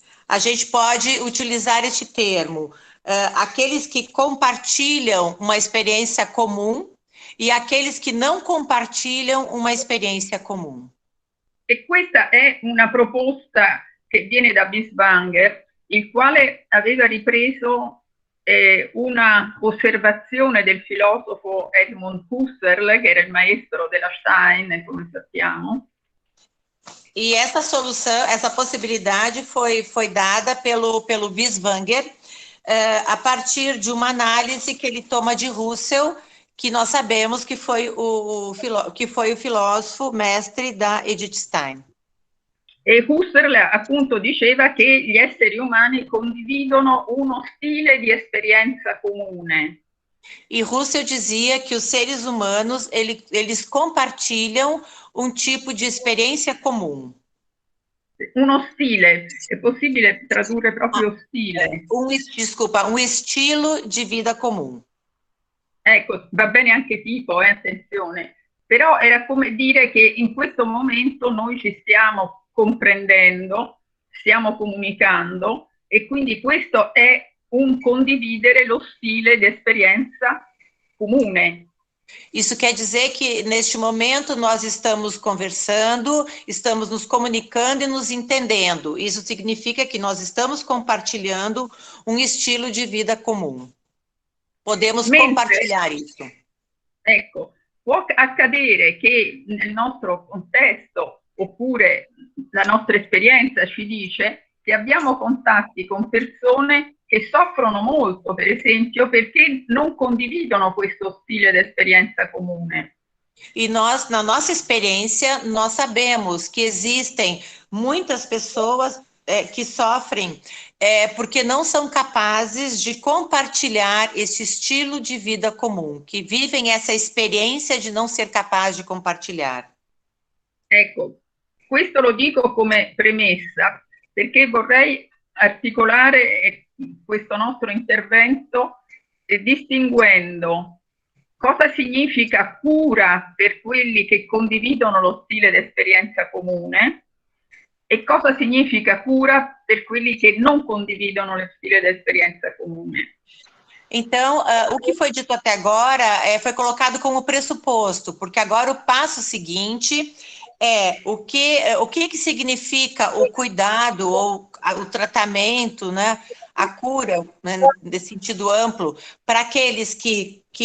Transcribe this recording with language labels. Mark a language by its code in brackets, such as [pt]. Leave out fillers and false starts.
[pt] A gente pode utilizar este termo, aqueles que compartilham uma experiência comum e aqueles que não compartilham uma experiência comum. [it] E questa è una proposta che viene da Binswanger, il quale aveva ripreso una osservazione del filosofo Edmund Husserl, che era il maestro della Stein, come sappiamo. [pt] E essa solução, essa possibilidade foi dada pelo Binswanger a partir de uma análise que ele toma de Husserl, que nós sabemos que foi o filósofo mestre da Edith Stein. [it] E Husserl appunto diceva che gli esseri umani condividono uno stile di esperienza comune. [pt] E Husserl dizia que os seres humanos, eles compartilham um tipo de experiência comum. [it] Uno stile, è possibile tradurre proprio stile? [pt] Um estilo de vida comum. [it] Ecco, va bene anche tipo, attenzione. Però era come dire che in questo momento noi ci stiamo comprendendo, stiamo comunicando, e quindi questo è un condividere lo stile di esperienza comune. [pt] Isso quer dizer que, neste momento, nós estamos conversando, estamos nos comunicando e nos entendendo. Isso significa que nós estamos compartilhando um estilo de vida comum. Podemos compartilhar isso. [it] Ecco, può accadere che nel nostro contesto, oppure la nostra esperienza ci dice che abbiamo contatti con persone che soffrono molto, per esempio, perché non condividono questo stile di esperienza comune. [pt] E nós, na nossa experiência, nós sabemos que existem muitas pessoas que sofrem porque não são capazes de compartilhar esse estilo de vida comum, que vivem essa experiência de não ser capaz de compartilhar. [it] Ecco, questo lo dico come premessa, perché vorrei articolare questo nostro intervento distinguendo cosa significa cura per quelli che condividono lo stile d'esperienza comune e cosa significa cura per quelli che non condividono lo stile d'esperienza comune. [pt] Então, o que foi dito até agora foi colocado como pressuposto, porque agora o passo seguinte é o que significa o cuidado ou o tratamento, né, a cura, né, nesse sentido amplo, para aqueles que